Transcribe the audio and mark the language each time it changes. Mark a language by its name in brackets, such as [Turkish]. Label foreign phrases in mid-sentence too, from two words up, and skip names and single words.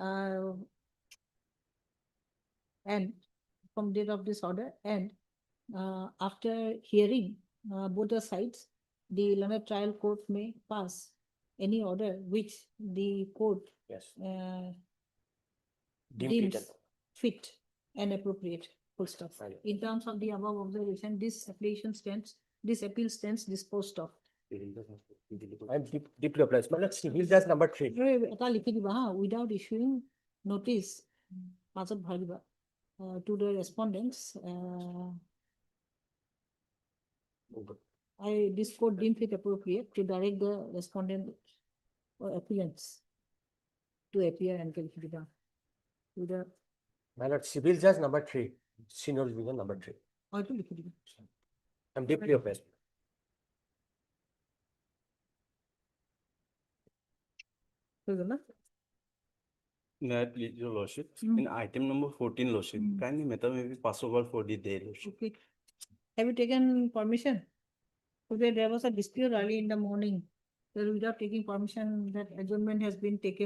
[English] And from date of this order, and after hearing both the sides, the learned trial court may pass any order which the court Yes. deems fit and appropriate, full stop. In terms of the above observation, this appeal stands disposed of. I'm deeply obliged. My lord, civil judge number 3. [Assamese] এটা লিখি দিবা হা, [English] without issuing notice, [Assamese] মাজত ভৰাই দিবা, [English] to the respondents, this court deems it appropriate to direct the respondent or appellants to appear and [Assamese] লিখি দিবা. [English] To the, My lord, civil judge number 3, senior division number 3. [Assamese] হয়তো লিখি দিবা. [English] I'm deeply obliged. [Assamese] হৈ গ'ল না? [English] May I please your lordship, Mm. in item number 14 lordship, kindly matter may be pass over for the day lordship. Okay. Have you taken permission? Today there was a dispute early in the morning. So without taking permission, that adjournment has been taken.